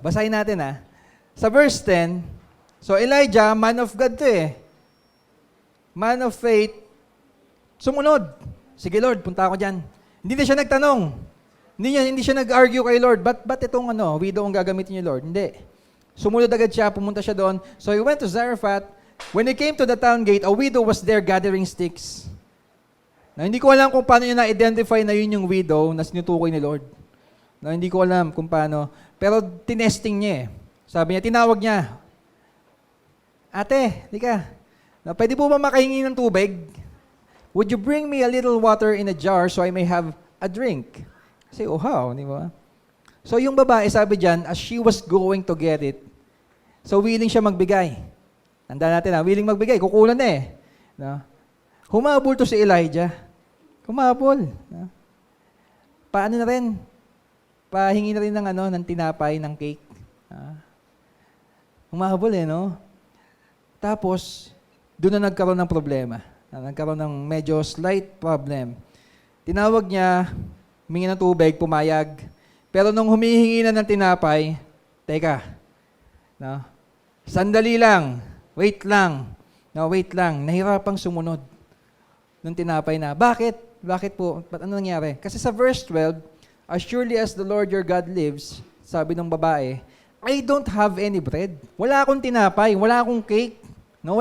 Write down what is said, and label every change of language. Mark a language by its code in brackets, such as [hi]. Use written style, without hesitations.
[tl] Basahin natin, [en] Sa verse 10, so Elijah, man of God to Man of faith, sumunod. [tl] Sige Lord, punta ako dyan. Hindi na siya nagtanong. Hindi siya nag-argue kay Lord. Ba't itong widow ang gagamitin niyo, Lord? Hindi. Sumunod agad siya, pumunta siya doon. [en] So he went to Zarephath. When he came to the town gate, a widow was there gathering sticks. [tl] Now, hindi ko alam kung paano niya na-identify na yun yung widow na sinutukoy ni Lord. Now, hindi ko alam kung paano. Pero tinesting niya Sabi niya, tinawag niya. Ate, di ka. Now, pwede po ba makahingi ng tubig? [en] Would you bring me a little water in a jar so I may have a drink? [tl] Kasi, how? Di ba? [en] So, [tl] yung babae, sabi dyan, [en] as she was going to get it, so willing [tl] siya magbigay. Tanda natin willing magbigay. Kukulan No? Humabol to si Elijah. Humabol. No? Paano na rin? Pahingi na rin ng tinapay, ng cake. Humahabol no? Tapos, doon na nagkaroon ng problema. Nagkaroon ng medyo slight problem. Tinawag niya, humingi ng tubig, pumayag. Pero nung humihingi na ng tinapay, teka, no? Sandali lang, wait lang, nahirapang sumunod nung tinapay na. Bakit? Bakit po? Ano nangyari? [en] Kasi sa verse 12, as surely as the Lord your God lives, [tl] sabi ng babae, [en] I don't have any bread. [tl] Wala akong tinapay, wala akong cake, no?